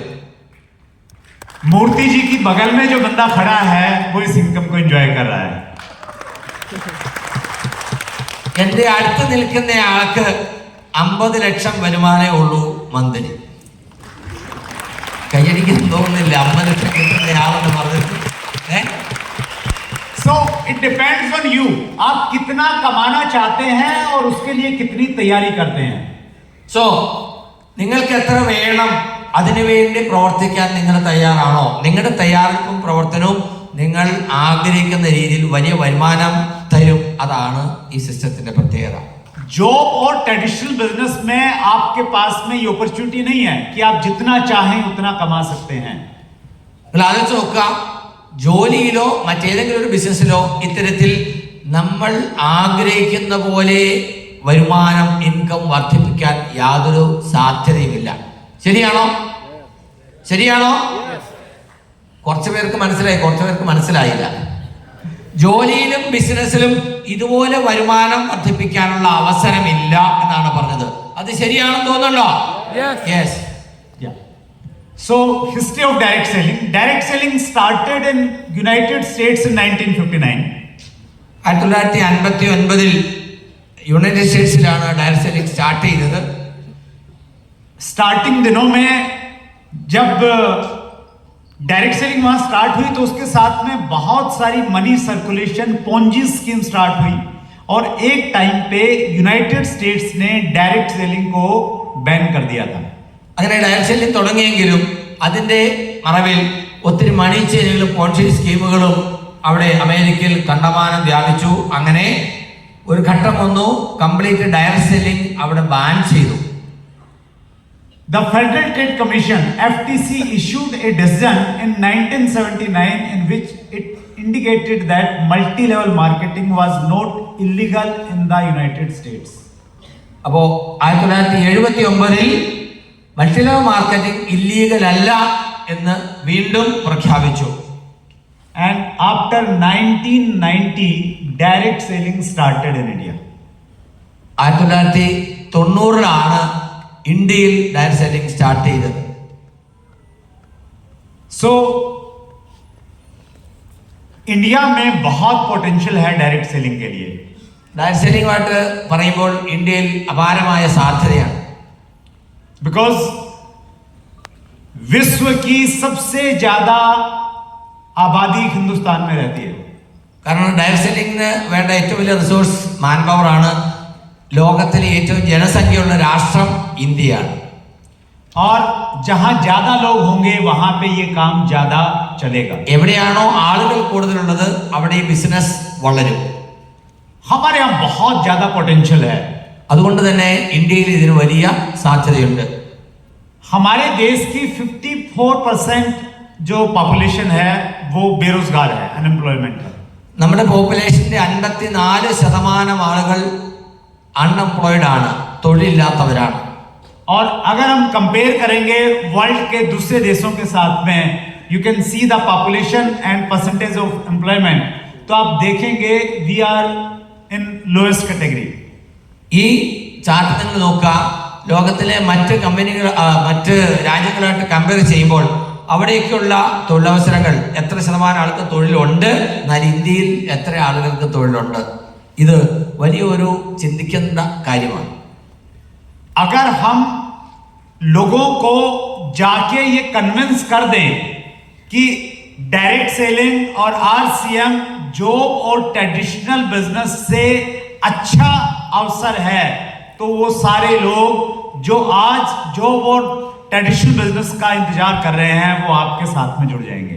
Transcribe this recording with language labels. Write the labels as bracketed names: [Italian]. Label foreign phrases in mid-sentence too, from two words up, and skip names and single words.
[Hindi] मूर्ति जी की बगल में जो बंदा खड़ा है वो इस इनकम को एंजॉय कर रहा है. [Malayalam] എന്റെ അടുത്ത് നിൽക്കുന്ന ആൾക്ക് 50 ലക്ഷം വരുമാനമേ ഉള്ളൂ മന്ത്ലി. കയ്യടിക്കാൻ തോന്നുന്നില്ല 50 ലക്ഷം കിട്ടുന്ന ആളെന്ന് പറഞ്ഞിട്ട്. [English] So it depends on you. [Hindi] आप कितना कमाना चाहते हैं और उसके लिए कितनी तैयारी करते हैं. [Malayalam] സോ നിങ്ങൾക്ക് എത്ര വേണം, അതിനുവേണ്ടി പ്രവർത്തിക്കാൻ നിങ്ങൾ തയ്യാറാണോ? നിങ്ങളുടെ തയ്യാറെടുപ്പും പ്രവർത്തനവും നിങ്ങൾ ആഗ്രഹിക്കുന്ന രീതിയിൽ വലിയ വരുമാനം തരും. അതാണ് ഈ സിസ്റ്റത്തിന്റെ പ്രത്യേകത. [Hindi] जॉब और [English] traditional business [Hindi] में आपके पास में ये अपॉर्चुनिटी नहीं है कि आप जितना चाहें उतना कमा सकते हैं. [Malayalam] ആലോചിച്ച് നോക്കുക, ജോലിയിലോ മറ്റേതെങ്കിലും ഒരു ബിസിനസ്സിലോ ഇത്തരത്തിൽ നമ്മൾ ആഗ്രഹിക്കുന്ന പോലെ വരുമാനം, ഇൻകം വർദ്ധിപ്പിക്കാൻ യാതൊരു സാധ്യതയുമില്ല. ശരിയാണോ? ശരിയാണോ? കുറച്ചു പേർക്ക് മനസ്സിലായി, കുറച്ചു പേർക്ക് മനസ്സിലായില്ല. ജോലിയിലും ബിസിനസ്സിലും ഇതുപോലെ വരുമാനം വർദ്ധിപ്പിക്കാനുള്ള അവസരമില്ല എന്നാണ് പറഞ്ഞത്. അത് ശരിയാണെന്ന് തോന്നുന്നുണ്ടോ? യെസ്. [English] Yeah. So, history of direct selling. Direct selling started in United States in 1959. [Malayalam] 1959 യുണൈറ്റഡ് സ്റ്റേറ്റ്സിലാണ് [English] direct selling start [Malayalam] ചെയ്തത്. [Hindi] स्टार्टिंग दिनों में जब [English] direct selling [Hindi] वहां स्टार्ट हुई तो उसके साथ में बहुत सारी [English] money circulation ponzi scheme [Hindi] स्टार्ट हुई और एक टाइम पे यूनाइटेड स्टेट्स ने [English] direct selling [Hindi] को बैन कर दिया था. [Malayalam] അങ്ങനെ [English] direct selling [Malayalam] തുടങ്ങിയെങ്കിലും അതിന്റെ മറവിൽ ഒത്തിരി [English] money chains [Malayalam] പോൺസി സ്കീമുകളും അവിടെ അമേരിക്കയിൽ കണ്ടമാനം വ്യാപിച്ചു. അങ്ങനെ ഒരു ഘട്ടം വന്നു, [English] complete direct selling [Malayalam] അവിടെ ബാൻ ചെയ്തു. [English] The Federal Trade Commission (FTC) issued a decision in 1979 in which it indicated that multi-level marketing was not illegal in the United States. [Malayalam] അപ്പോൾ 1979 [English] multi level marketing illegal [Malayalam] അല്ല എന്ന് വീണ്ടും പ്രഖ്യാപിച്ചു. [English] And after 1990, direct selling started in India. [Malayalam] 1990 ഇന്ത്യയിൽ [English] direct selling start [Malayalam] ചെയ്തത്. [English] So, [Hindi] इंडिया में बहुत पोटेंशियल है [English] direct selling [Hindi] के लिए. [English] direct selling [Malayalam] പറയുമ്പോൾ ഇന്ത്യയിൽ അപാരമായ സാധ്യതയാണ്. [Hindi] बिकॉज विश्व की सबसे ज्यादा आबादी हिंदुस्तान में रहती है. [Malayalam] കാരണം [English] direct selling [Malayalam] വേണ്ട ഏറ്റവും വലിയ [English] resource man power [Malayalam] ആണ്. ലോകത്തിലെ ഏറ്റവും ജനസംഖ്യയുള്ള രാഷ്ട്രം ഇന്ത്യയാണ്. [Hindi] और जहां ज्यादा लोग होंगे वहां पे ये काम ज्यादा चलेगा. [Malayalam] എവിടെയാണോ ആളുകൾ കൂടുതലുള്ളത് അവിടെ ഈ ബിസിനസ് വളരും. [Hindi] हमारे यहाँ बहुत ज्यादा पोटेंशियल है. [Malayalam] അതുകൊണ്ട് തന്നെ ഇന്ത്യയിൽ ഇതിന് വലിയ സാധ്യതയുണ്ട്. [Hindi] हमारे देश की 54% जो पॉपुलेशन है वो बेरोजगार है, अनएम्प्लॉयमेंट है. [Malayalam] നമ്മുടെ പോപ്പുലേഷന്റെ 54% ആളുകൾ അൺഎംപ്ലോയിഡ് ആണ്, തൊഴിലില്ലാത്തവരാണ്. [Hindi] और अगर हम कंपेयर करेंगे वर्ल्ड के दूसरे देशों के साथ में, [English] you can see the population and percentage of employment, [Hindi] तो आप देखेंगे [English] we are in lowest category. [Malayalam] ഈ ചാർട്ട് നിങ്ങൾ നോക്കുക, ലോകത്തിലെ മറ്റ് കമ്പനികൾ മറ്റ് രാജ്യങ്ങളായിട്ട് കമ്പയർ ചെയ്യുമ്പോൾ അവിടേക്കുള്ള തൊഴിലവസരങ്ങൾ എത്ര ശതമാനം ആൾക്ക് തൊഴിലുണ്ട്, എന്നാൽ ഇന്ത്യയിൽ എത്ര ആളുകൾക്ക് തൊഴിലുണ്ട്, ഇത് വലിയൊരു ചിന്തിക്കേണ്ട കാര്യമാണ്. [Hindi] अगर हम लोगों को जाके ये कन्विंस कर दें कि [English] direct selling [Hindi] और आरसीएम जॉब और [English] traditional business [Hindi] से अच्छा अवसर है, तो वो सारे लोग जो आज जॉब और [English] traditional business [Hindi] का इंतजार कर रहे हैं वो आपके साथ में जुड़ जाएंगे.